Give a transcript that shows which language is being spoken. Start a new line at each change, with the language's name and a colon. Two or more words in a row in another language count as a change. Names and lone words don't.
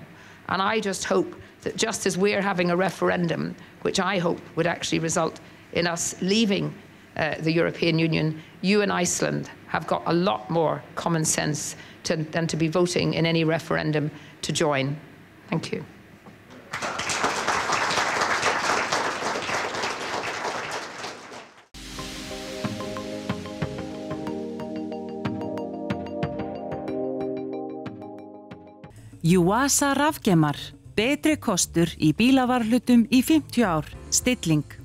English: And I just hope that just as we're having a referendum, which I hope would actually result in us leaving the European Union, you and Iceland have got a lot more common sense than to be voting in any referendum to join. Thank you.
Icelandic: Yuasa rafgeymar, betri kostur í bílavarhlutum í 50 ár, stilling.